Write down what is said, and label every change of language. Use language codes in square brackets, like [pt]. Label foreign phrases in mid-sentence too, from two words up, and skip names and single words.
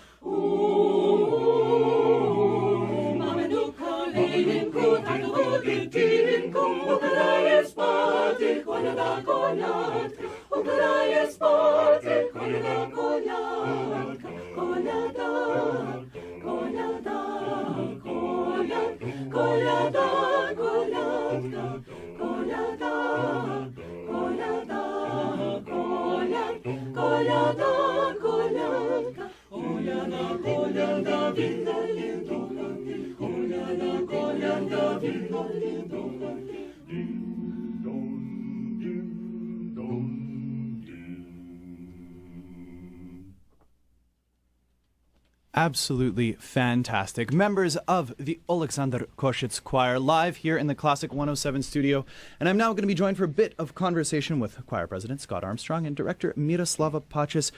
[uk] Мамину колінку, таку дитинку, укладає спати, коляда, колядка, укладає спати, коляда, колядка, коляда, коляда, коляд, коляда, колядка, коляда, коляда, коляд, коляда, колядка. Коляда, коляда, вінналі духанки, коляда, коляда, вінналі духанки. Дing-dong, ding-dong, ding. [en] Absolutely fantastic. Members of the Olexander Koshetz Choir live here in the Classic 107 studio. And I'm now going to be joined for a bit of conversation with choir president Scott Armstrong and director Miroslava Pacis.